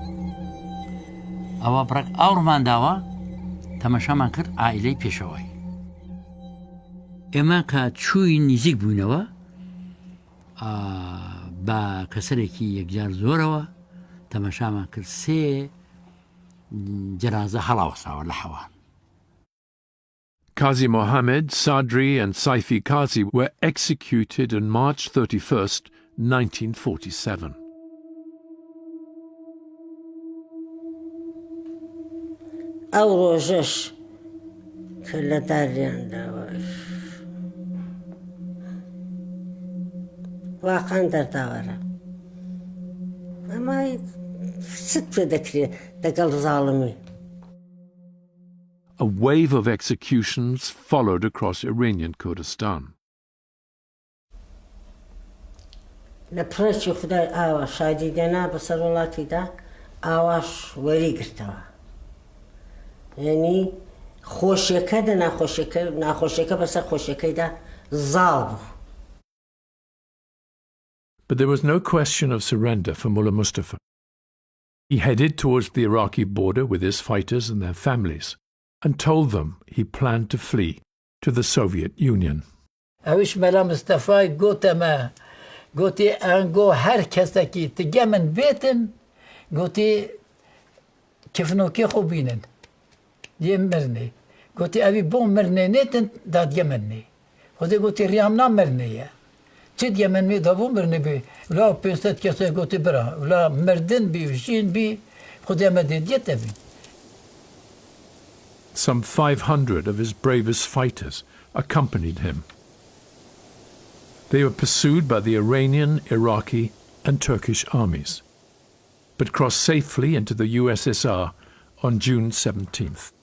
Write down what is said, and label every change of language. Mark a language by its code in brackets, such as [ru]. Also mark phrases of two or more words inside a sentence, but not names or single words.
[ckb] ئەوە بڕێک ئاوڕمان داوە تەمەشامان کرد ئائیلەی پێشەوەی. ئێمە کە چووی نزیک بووینەوە بە کەسەرێکی یەکجار زۆرەوە تەمەشامان کرد سێ جەنازە هەڵاوەساوە لە حەوان. [en] Qazi Mohammed, Sadri and Saifi Qazi were executed on March 31st, 1947. [ckb] ئەو ڕۆژەش کە لە داریانداوە واقعان دەرداوەرە ئەمە چت پێ دەکرێت لەگەڵ زاڵمی. [en] A wave of executions followed across Iranian Kurdistan. [ckb] لە پڕێکی خودای ئاوا شادی دێنا بەسەر وڵاتیدا ئاواش وەریگرتەوە یعنی خۆشیەکە دە ناخۆشیەکە بەسەر خۆشیەکەیدا زاڵ بوو. [en] But there was no question of surrender for Mullah Mustafa. He headed towards the Iraqi border with his fighters and their families and told them he planned to flee to the Soviet Union. [ku] ئەویش مەلا مستەفای گوتەمە گوتی ئەنگۆ هەر کەسێکی تگە من بێتن گوتی کفنۆکی خۆ بینن یێ مرنێ گوتی ئەوی بۆ مرنێنێتن دادگە منێ خودی گوتی ڕیام نامرنەیە چ دیگە من مێ دابوو مرنێ بێ ولا 500 کەسێک گوتی برا ولا مردن بی و ژین بی خودی ئەمە دێدیەتە بی. [en] Some 500 of his bravest fighters accompanied him. They were pursued by the Iranian, Iraqi and Turkish armies, but crossed safely into the USSR on June 17th.